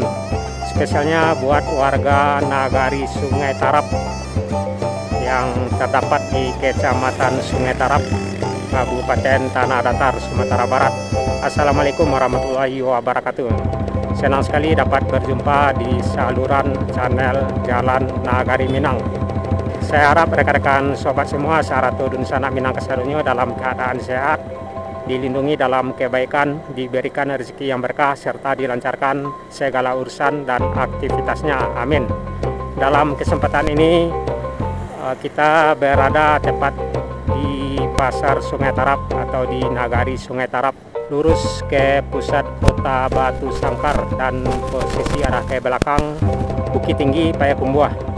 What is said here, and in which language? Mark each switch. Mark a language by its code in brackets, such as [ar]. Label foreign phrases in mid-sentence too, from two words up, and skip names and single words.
[id] Spesialnya buat warga Nagari Sungai Tarap yang terdapat di Kecamatan Sungai Tarap, Kabupaten Tanah Datar, Sumatera Barat. [ar] Assalamualaikum warahmatullahi wabarakatuh. [id] Senang sekali dapat berjumpa di saluran channel Jalan Nagari Minang. Saya harap rekan-rekan sobat semua [min] Saratu dun sanak minang kesadonyo [id] dalam keadaan sehat, dilindungi dalam kebaikan, diberikan rezeki yang berkah, serta dilancarkan segala urusan dan aktivitasnya. Amin. Dalam kesempatan ini kita berada tepat di Pasar Sungai Tarap atau di Nagari Sungai Tarap, lurus ke pusat kota Batu Sangkar dan posisi arah ke belakang Bukit Tinggi Payakumbuh.